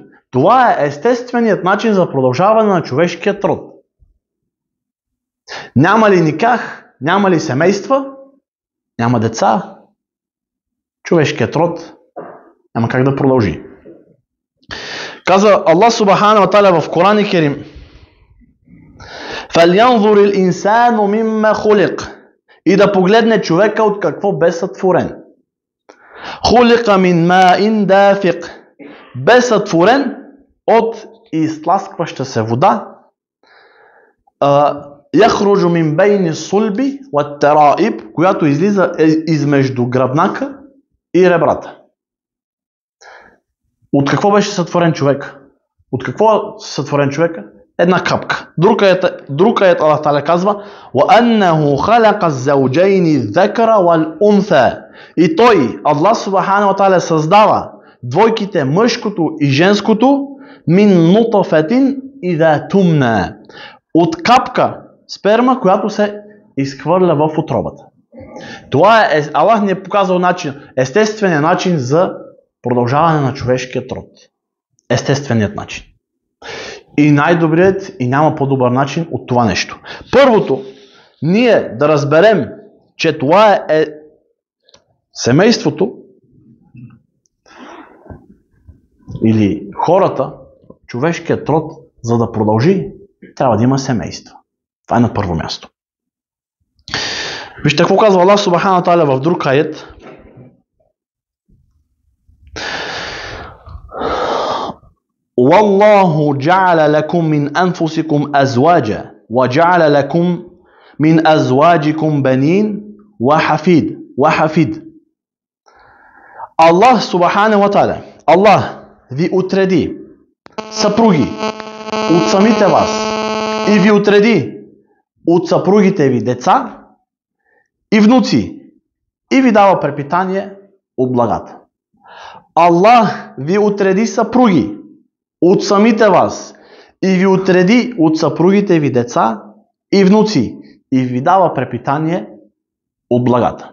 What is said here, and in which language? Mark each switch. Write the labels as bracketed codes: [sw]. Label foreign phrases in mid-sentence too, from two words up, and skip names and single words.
[bg] Това е естественият начин за продължаване на човешкият род. Няма ли никах, няма ли семейства, няма деца, човешкият род няма как да продължи. Каза Аллах [ar] سبحانه وتعالى [bg] в Коран Керим: [ar] فَلْيَنْظُرِ الْإِنسَانُ مِمَّا خُلِقَ. [bg] И да погледне човека от какво бе сътворен. [ar] خُلِقَ مِنْ مَاءٍ دَافِقٍ. [bg] Бе сътворен от изтласкваща се вода. [ar] يَخْرُجُ مِنْ بَيْنِ الصُّلْبِ وَالتَّرَائِبِ, [bg] която излиза измежду гръбнака и ребрата. От какво беше сътворен човек? От какво е сътворен човека? Една капка. Друг аят Аллах Та'аля казва: [ar] وَأَنَّهُ خَلَقَ الزَّوْجَيْنِ الذَّكَرَ وَالْأُنْثَى. [bg] И той, [ar] الله سبحانه وتعالى, [bg] създава двойките, мъжкото и женското, [ar] مِنْ نُطْفَةٍ إِذَا تُمْنَىٰ, [bg] от капка сперма, която се изхвърля в утробата. Това е, Аллах ни е показал начин, естественият начин за продължаване на човешкият род. Естественият начин. И най-добрият, и няма по-добър начин от това нещо. Първото, ние да разберем, че това е семейството или хората, човешкият род, за да продължи, трябва да има семейство. Това е на първо място. Вижте какво казва Аллах [ar] سبحانه وتعالى [bg] в друг аят. [ar] وَاللَّهُ جَعَلَ لَكُم مِّنْ أَنفُسِكُمْ أَزْوَاجًا وَجَعَلَ لَكُم مِّنْ أَزْوَاجِكُمْ بَنِينَ وَحَفِيدَ. [bg] Аллах [ar] سبحانه وتعالى, [bg] Аллах ви отреди съпруги от самите вас и ви отреди от съпругите ви деца и внуци и ви дава препитание от благата. Аллах ви отреди съпруги от самите вас и ви отреди от съпругите ви деца и внуци и ви дава препитание от благата.